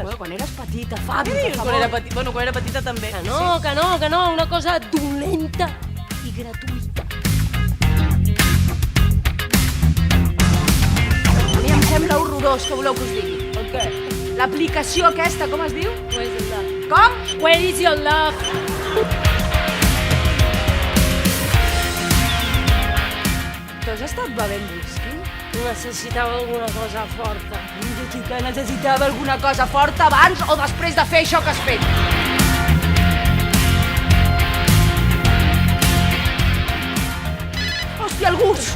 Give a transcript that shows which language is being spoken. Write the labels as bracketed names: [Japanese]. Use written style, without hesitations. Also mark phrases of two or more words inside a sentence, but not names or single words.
[Catalan] Bueno, quan eres petita, Fabi, Sí, per favor. quan era petita també. Que no, una cosa dolenta i gratuïta. A mi em sembla horrorós, que voleu que us digui. El què? L'aplicació aquesta, com es diu? [English] Where is your love? [Catalan] Com? [English] Where is your love? [Catalan] Tu has estat bevent whisky? Necessitava alguna cosa forta. Que necessitava alguna cosa forta abans o després de fer això que has fet. Hòstia, el gust!